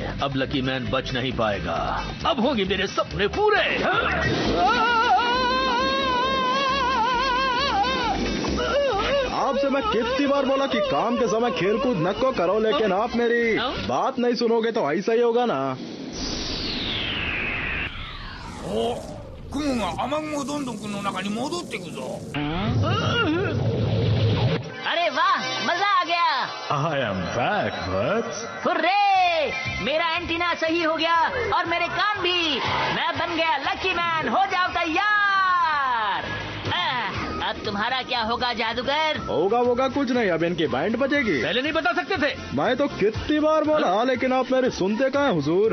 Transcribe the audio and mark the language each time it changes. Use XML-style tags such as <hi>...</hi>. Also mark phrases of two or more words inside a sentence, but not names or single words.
<hi>अब लकी मैन बच नहीं पाएगा। अब होंगे मेरे सपने पूरे। आपसे मैं कितनी बार बोला कि काम के समय खेलकूद न को करो, लेकिन आप मेरी बात नहीं सुनोगे तो ऐसा ही होगा ना।</hi> <ja>お、雲が雨雲どんどんくんの中に戻ってくぞ。</ja> <hi>अरे वाह, मजा आ गया।</hi> <en>I am back, बट्स।</en> <hi>हुर्रे! मेरा एंटीना सही हो गया और मेरे कान भी। मैं बन गया लकी मैन। हो जाओ तैयार। अब तुम्हारा क्या होगा जादूगर? होगा कुछ नहीं। अब इनकी बैंड बजेगी। पहले नहीं बता सकते थे। मैं तो कितनी बार बोला, लेकिन आप मेरे सुनते कहाँ हुजूर?</hi>